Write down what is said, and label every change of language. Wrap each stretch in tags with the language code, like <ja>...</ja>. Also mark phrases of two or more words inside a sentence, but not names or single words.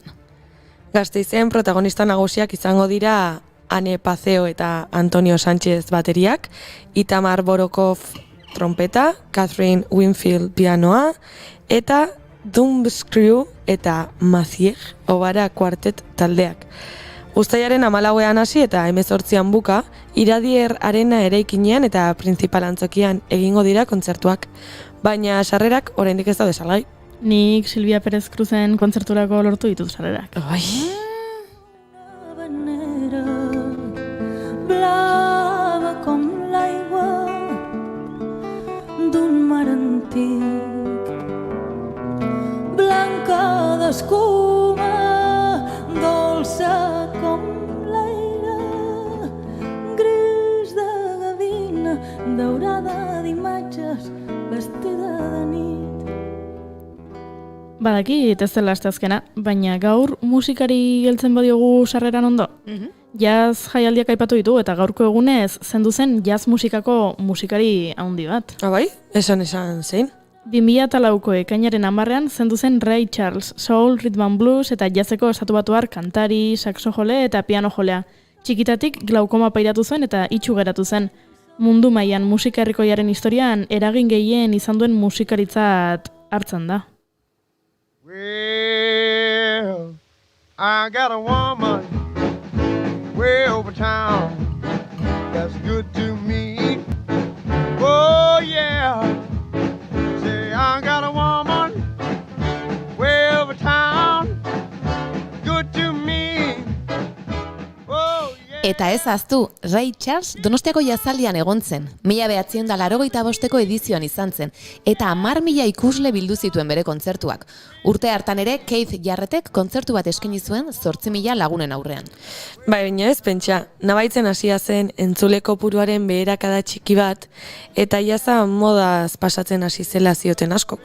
<eu>Gasteizen protagonista nagusiak izango dira Ane Pazeo eta Antonio Sánchez bateriak, Itamar Borokov trompeta, Catherine Winfield pianoa, eta Dumbscrew eta Mazier Obara kuartet taldeak. Uztailaren 14ean hasi eta 18an buka, Iradier Arena eraikinean eta Printzipal antzokian egingo dira kontzertuak, baina sarrerak oraindik ez daude salgai. Nik Silvia Perez Cruzen kontzerturako lortu ditut sarrerak. Bai.</eu> <ca>Blava com l'aigua d'un mar antic, blanca d'escuma, dolça com l'aire, gris de gavina, daurada d'imatges, vestida de nit.</ca> <eu>Badakit ez dela asteazkena, baina gaur musikari heltzen badiogu sarreran ondo. Jazz jaialdiak aipatu ditu eta gaurko egunez zendu zen jazz musikako musikari handi bat. Bai, esan zein? 2004ko ekainaren 10ean zendu zen Ray Charles, soul,</eu> <en>rhythm and blues</en> <eu>eta jazzeko estatubatuar kantari, saxojole eta piano jolea. Txikitatik glaukoma pairatu zuen eta itxu geratu zen. Mundu mailan musika herrikoiaren historian eragin gehien izan duen musikaritzat hartzen da.</eu> <en>Well, I got a woman way over town that's good to me. Oh yeah, say I got a woman way over town good to me. Oh yeah.</en> <eu>Eta ez ahaztu, Ray Charles Donostiako jazaldian egon zen, 1985ko edizioan izan zen, eta 10.000 ikusle bildu zituen bere kontzertuak. Urte hartan ere, Keith Jarrettek kontzertu bat eskaini zuen 8.000 lagunen aurrean. Baina ez, pentsa, nabaitzen hasia zen entzule kopuruaren beherakada txiki bat, eta jaza modaz pasatzen hasi zela zioten askok.</eu>